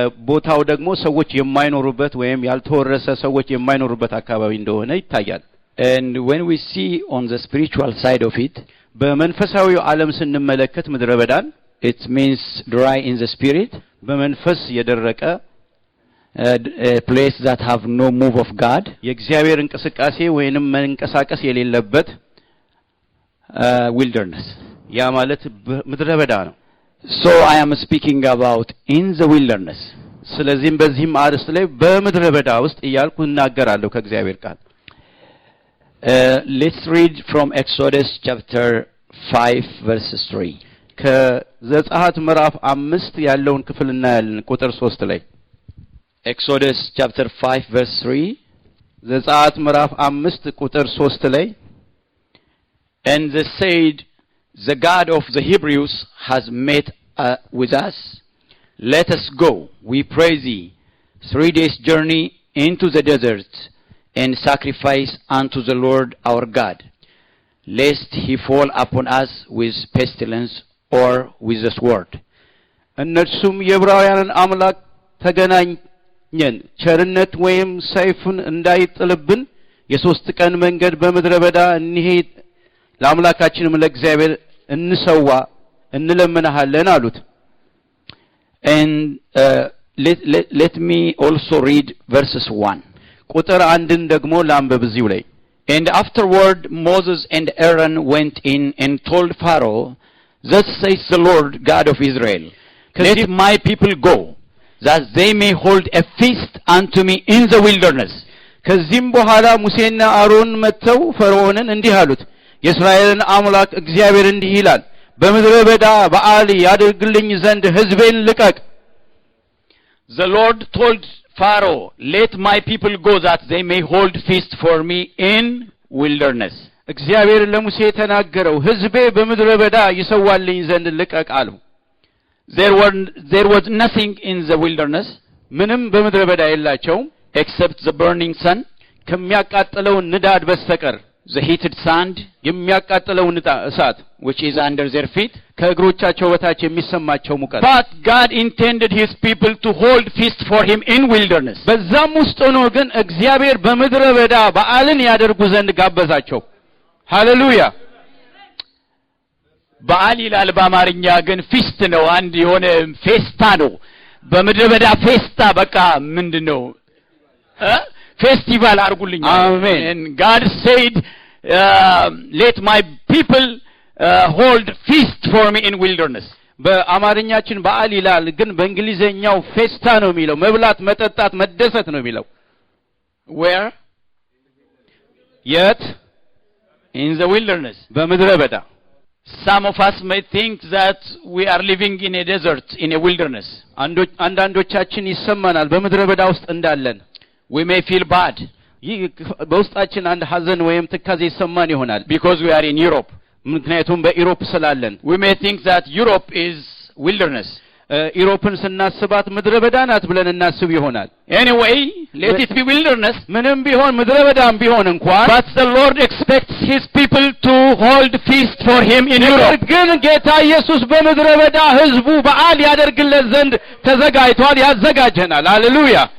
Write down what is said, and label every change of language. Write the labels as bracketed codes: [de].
[am] ቦታው ደግሞ ሰዎች የማይኖሩበት ወይም ያልተወረሰ ሰዎች የማይኖሩበት አካባቢ እንደሆነ ይታያል። [en] and when we see on the spiritual side of it, [am] በመንፈሳዊው ዓለም ስንመለከት ምድረ በዳን [en] it means dry in the spirit, [am] በመንፈስ የደረቀ [en] a place that have no move of God, [am] የእግዚአብሔር እንቅስቃሴ ወይንም መንቀሳቀስ የሌለበት [en] wilderness. [am] ያ ማለት ምድረ በዳ ነው። [en] so I am speaking about in the wilderness. [am] ስለዚህም በዚህም አርስት ላይ በምድረ በዳ ውስጥ እያልኩ እናገራለሁ ከእግዚአብሔር ቃል። [en] let's read from Exodus chapter 5 verse 3. [am] ከዘጸአት ምዕራፍ 5 ያለውን ክፍል እናያለን ቁጥር 3 ላይ። [en] Exodus chapter 5 verse 3. [am] ዘጸአት ምዕራፍ 5 ቁጥር 3 ላይ [en] and they said, the God of the Hebrews has met with us. Let us go, we pray thee, 3 days journey into the desert, and sacrifice unto the Lord our God, lest he fall upon us with pestilence or with the sword. [am] እነርሱም የዕብራውያንን አምላክ ተገናኘን ቸርነት ወይም ሰይፍን እንዳይጥልብን የሶስት ቀን መንገድ በምድረ በዳ እንሄድ ለአምላካችንም ለእግዚአብሔር እንሰዋ እንለምንሃለን አሉት። [en] and let me also read verses 1. [am] ቁጥር 1ን ደግሞ ላንብብ እዚሁ ላይ። [en] and afterward Moses and Aaron went in and told Pharaoh, thus says the Lord God of Israel, let my people go, that they may hold a feast unto me in the wilderness. [am] ከዚህም በኋላ ሙሴና አሮን መተው ፈርዖንን እንዲህ አሉት፣ የእስራኤልን አምላክ እግዚአብሔር እንዲህ ይላል፣ በምድረ በዳ በዓል ያደርግልኝ ዘንድ ሕዝቤን ልቀቅ። [en] the Lord told Pharaoh, let my people go, that they may hold feast for me in wilderness. [am] እግዚአብሔር ለሙሴ ተናገረው፣ ሕዝቤ በምድረ በዳ ይሰዋልኝ ዘንድ ልቀቅ አለው። [en] there was nothing in the wilderness, [am] ምንም በምድረ በዳ የላቸውም [en] except the burning sun, [am] ከሚያቃጥለው ንዳድ በስተቀር [en] the heated sand, [am] የሚያቃጥለው እሳት [en] which is under their feet, [am] ከእግሮቻቸው በታች የሚሰማቸው ሙቀት። [en] but God intended his people to hold feast for him in wilderness. [am] በዛም ውስጥ ሆኖ ግን እግዚአብሔር በምድረ በዳ በዓልን ያደርጉ ዘንድ ጋበዛቸው። ሃሌሉያ። በዓል ይላል በአማርኛ ግን ፊስት ነው፣ አንድ የሆነ ፌስታ ነው። በምድረ በዳ ፌስታ በቃ ምንድነው ፌስቲቫል አርጉልኝ። አሜን። [en] and God said, let my people hold feast for me in wilderness. [am] በአማርኛችን በዓል ይላል ግን በእንግሊዘኛው ፌስታ ነው የሚለው፣ መብላት መጠጣት መደሰት ነው የሚለው። [en] where? [am] የት? [en] in the wilderness, [am] በምድረ በዳ። [en] some of us may think that we are living in a desert, in a wilderness. [am] አንዳንዶቻችን ይሰማናል በምድረ በዳ ውስጥ እንዳለን። [en] we may feel bad, [am] በውስጣችን አንድ ሐዘን ወይም ትካዜ ይሰማን ይሆናል [en] because we are in Europe. [am] ምክንያቱም በኢሮፕ ስላለን። [en] we may think that Europe is wilderness. [am] ኢሮፕን ስናስባት ምድረ በዳ ናት ብለን እናስብ ይሆናል [en] Anyway, let it be wilderness. [am] ምንም ቢሆን ምድረ በዳም ቢሆን እንኳን [en] But the Lord expects his people to hold feast for him in Europe. [am] ግን ጌታ ኢየሱስ በምድረ በዳ ህዝቡ በዓል ያደርግለት ዘንድ ተዘጋጅቷል ያዘጋጀናል ሃሌሉያ